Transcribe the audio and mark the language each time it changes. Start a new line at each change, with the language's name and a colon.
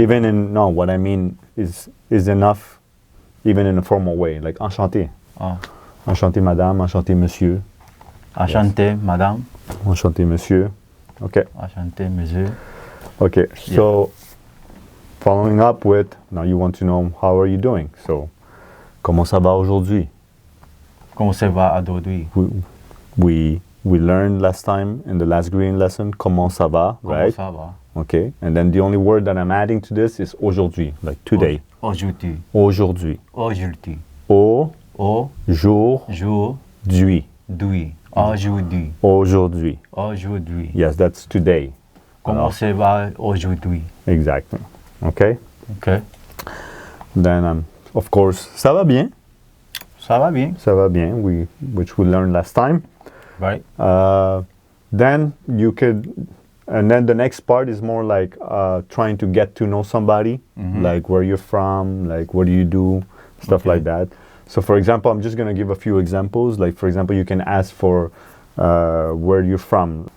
English: Even in no, what I mean is enough, even in a formal way, like enchanté, Oh.
French: enchanté madame, enchanté monsieur, Enchanté, madame. enchanté monsieur. Okay, Enchanté, monsieur.
English: okay. So following up with now, you want to know how are you doing?
French: So, comment ça va aujourd'hui? Comment ça va aujourd'hui?
English: We learned last time in the last green lesson
French: comment ça va, Comment
English: right?
French: ça va?
English: Okay, and then the only word that I'm adding to this is aujourd'hui, like today.
French: Aujourd'hui. Aujourd'hui. Aujourd'hui. Aujourd'hui. Aujourd'hui. Aujourd'hui. Aujourd'hui. Aujourd'hui.
English: Yes, that's today.
French: Comment Alors, ça va aujourd'hui?
English: exactly. Okay. Okay. Then, of course,
French: ça va bien. Ça va bien. Ça va bien.
English: Which we learned last time. Right. Then you could, and then the next part is more like trying to get to know somebody, like where you're from, like what do you do, stuff Okay. like that. So, for example, I'm just gonna give a few examples. Like, for example, you can ask for where you're from.